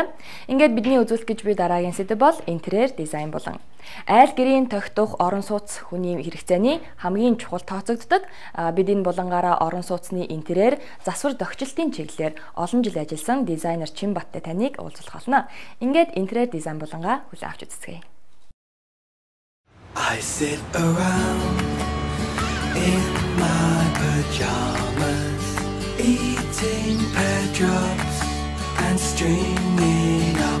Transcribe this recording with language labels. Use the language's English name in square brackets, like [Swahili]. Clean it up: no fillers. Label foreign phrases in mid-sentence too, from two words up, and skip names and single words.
[Mongolian] Ингээд бидний үзүүлэх гэж буй дараагийн сэдэв бол интерьер дизайн болон. Айл гэрийн тогтох орон сууц хүний хэрэгцээний хамгийн чухал тооцогддог. Бид энэ булангаараа орон сууцны интерьер, засвар дохичлтын чиглэлээр олон жил ажилласан дизайнер Чинбаттай таныг уулзах болно. Ингээд интерьер дизайн булангаа хүлээн авч үзцгээе. [English] I sit around in my pajamas, eating pear drops and stringing up